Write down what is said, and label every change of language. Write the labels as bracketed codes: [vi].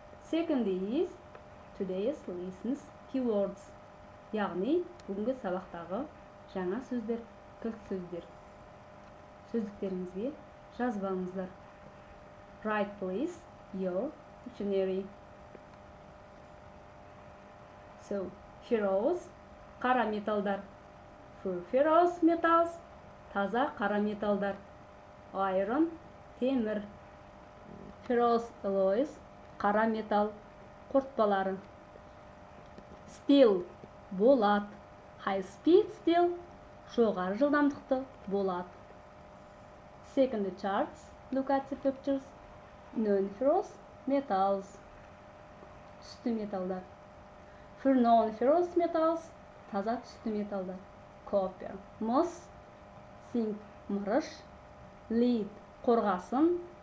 [en] Second is today's lessons keywords, [kk] яғни бүгінгі сабақтағы жаңа сөздер, кілт сөздер. Сөздіктеріңізге жазбаңыздар. [en] Write please your dictionary. So, ferrous, [kk] қара металдар. Ferrous metals, таза қара металдар. Iron, темір. Ferrous alloys, қара металл, қорытпалары. [en] Steel, болат. High speed steel, [kk] жоғары жылдамдықты болат. [en] Second charts, look at the pictures. Non-ferrous metals, түсті металдар. For non-ferrous metals, [kk] таза түсті металдар. [en] Copper, мыс. Zinc, мырыш. Lead, қорғасын.